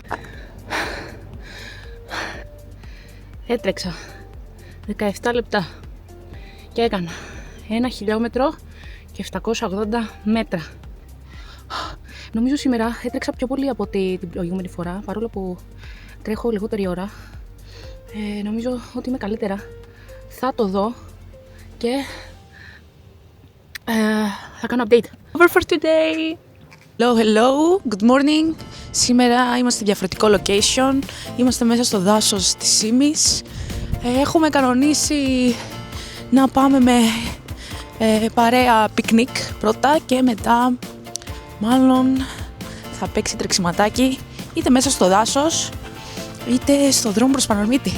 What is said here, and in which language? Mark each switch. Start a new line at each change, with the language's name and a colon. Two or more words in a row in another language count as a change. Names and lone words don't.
Greek: Έτρεξα 17 λεπτά και έκανα 1 χιλιόμετρο και 780 μέτρα. Νομίζω σήμερα έτρεξα πιο πολύ από την προηγούμενη φορά, παρόλο που τρέχω λιγότερη ώρα. Νομίζω ότι είμαι καλύτερα. Θα το δω και θα κάνω update.
English: Over for today! Hello, good morning.
Greek: Σήμερα είμαστε σε διαφορετικό location. Είμαστε μέσα στο δάσος της Σύμης. Έχουμε κανονίσει να πάμε με παρέα πικνίκ πρώτα και μετά μάλλον θα παίξει τρεξιματάκι είτε μέσα στο δάσος είτε στο δρόμο προς Πανορμίτη.